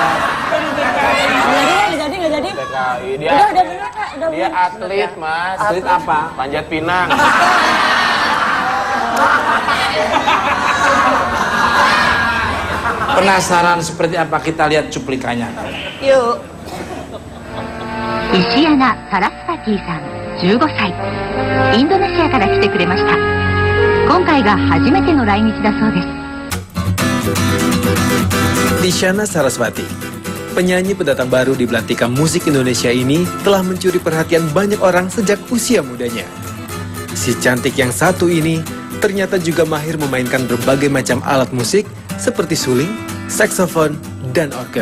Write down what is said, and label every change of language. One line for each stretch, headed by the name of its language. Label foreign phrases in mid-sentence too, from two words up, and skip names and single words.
Indonesian: Nggak jadi. TKI dia. Udah bener Kak, udah Dia bener. atlet, Mas. Atlet apa? Panjat pinang. Penasaran seperti apa? Kita lihat cuplikannya. Yuk.
Japanese: 石山サラスパティさん15歳インドネシアから来てくれました今回が初めての来日だそうです
Indonesian: Isyana Sarasvati, penyanyi pendatang baru di belantika musik Indonesia ini telah mencuri perhatian banyak orang sejak usia mudanya. Si cantik yang satu ini ternyata juga mahir memainkan berbagai macam alat musik seperti suling, saksofon, dan organ.